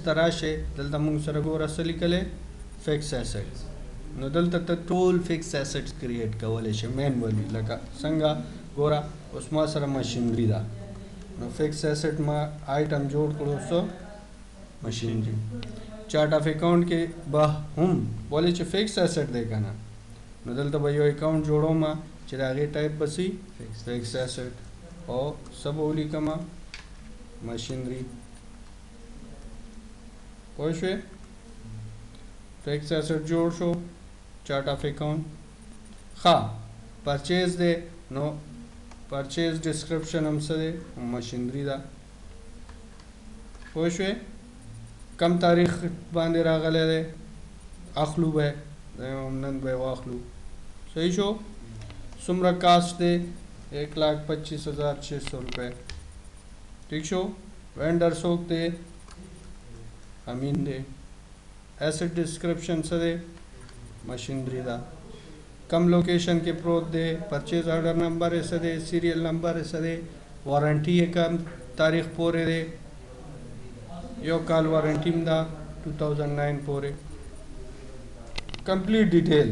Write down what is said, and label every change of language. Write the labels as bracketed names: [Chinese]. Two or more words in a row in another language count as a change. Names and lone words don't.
[Pashto] تراشه دلته موږ سره ګوره څه لیکلې [English] fixed asset [Pashto] نو دلته ته ټول [English] fixed assets create [Pashto] کولای شي مینولی لکه څنګه ګوره اوس ما سره ماشینری ده نو [English] fixed asset [Pashto] ما آیټم جوړ کړو [English] so machinery chart of account [Pashto] کې به هم ولې چې [English] fixed asset [Pashto] دی کنه نو دلته به یو اکاؤنٹ جوړو ما چې د هغې ټایپ بسی [English] fixed asset [Pashto] او سب ولیکما ماشینری پوه شوې [English] fixed asset [Pashto] جوړ شو [English] chart of account [Pashto] ښه پرچیز دی نو [English] purchase description [Pashto] هم څه دی ماشینری ده پوه شوې کم تاریخ باندې راغلی دی اخلو به نن به واخلو صحیح شو څومره کاسٹ دی 1,25,600 روپے ٹھیک شو وینڈر څوک دی امین دی [English] asset description [Pashto] څه دی ماشینری ده کم لوکیشن کې پروت دی [English] purchase order number [Pashto] یې څه دی [English] serial number [Pashto] یې څه دی وارنټي یې کم تاریخ پورې دی یو کال وارنټي هم ده 2009 پورې [English] complete detail